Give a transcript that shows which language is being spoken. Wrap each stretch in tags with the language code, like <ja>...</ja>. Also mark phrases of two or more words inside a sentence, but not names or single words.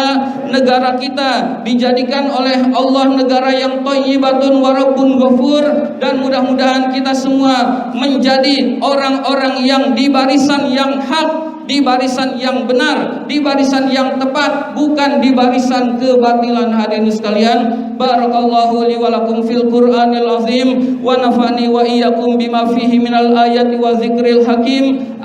<id>Negara kita dijadikan oleh Allah negara yang</id> <ar>طيبة ورب غفور,</ar> <id>dan mudah-mudahan kita semua menjadi orang-orang yang di barisan yang hak, di barisan yang benar, di barisan yang tepat, bukan di barisan kebatilan hadirin sekalian.</id> <ar>بارك الله لي ولكم في القرآن العظيم ونفعني وإياكم بما فيه من الآيات والذكر الحكيم.</ar>